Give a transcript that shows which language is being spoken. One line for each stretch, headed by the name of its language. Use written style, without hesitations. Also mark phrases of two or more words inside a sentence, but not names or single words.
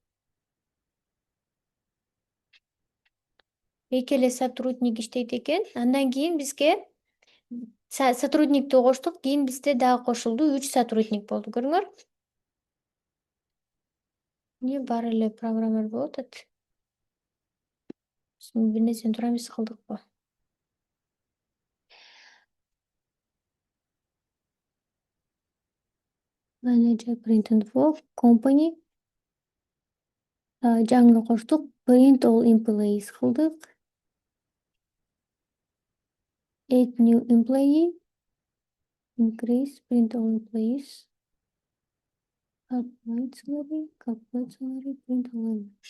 Kyrgyz: Эки эле сотрудник иштейт экен. Андан кийин бизге сотрудникти коштук, кийин бизде дагы кошулду, 3 сотрудник болду, көрдүңөр? Эмне баары эле программер болуп атат? Биз бир нерсени туура эмес кылдыкпы?
English: Manager print info, company.
Kyrgyz: Жаңы коштук,
English: print all employees кылдык. Add new employee. Increase print all employees. Calculate salary, print all.